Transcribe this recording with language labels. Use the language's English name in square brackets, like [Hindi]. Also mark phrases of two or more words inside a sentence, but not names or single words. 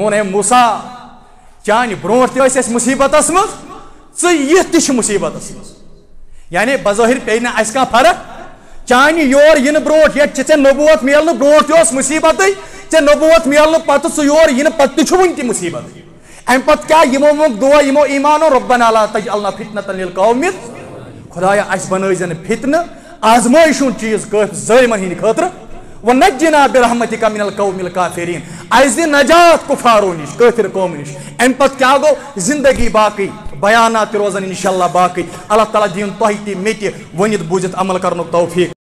[Kashmiri] ووٚن ہے موسیٰ چانہِ برونٛٹھ تہِ ٲسۍ أسۍ مُصیبتس منٛز ژٕ یِتھ تہِ چھِ مُصیبتس منٛز یعنی بظٲہِر پیٚیہِ نہٕ اَسہِ کانٛہہ فرق چانہِ یور یِنہٕ برونٛٹھ ییٚتہِ چھِ ژےٚ نبوت میلنہٕ برونٛٹھ تہِ اوس مُصیبتٕے ژےٚ نبوت میلنہٕ پتہٕ ژٕ یور یِنہٕ پتہٕ تہِ چھُ وُنہِ تہِ مُصیبتٕے امہِ پتہٕ کیٛاہ یِمو مونٛگ دُعا یِمو ایمان اوٚن [Arabic] ربنا لا تجعلنا فتنة للقوم [Kashmiri] خۄدایا اَسہِ بنٲیزِ نہٕ فتنہٕ آزمٲیش ہُنٛد چیٖز ظٲلمن ہٕنٛدِ خٲطرٕ [Arabic] ونجنا برحمتك من القوم الكافرین [Kashmiri] اَسہِ دِ نجات کُفارو نِش کٲفِر قومہٕ نِش امہِ پتہٕ کیٛاہ گوٚو زندگی باقٕے بیانات تہِ روزن انشاءاللہ باقٕے اللہ تعالیٰ دِیِن تۄہہِ تہِ مےٚ تہِ ؤنِتھ بوٗزِتھ عمل کرنُک توفیٖق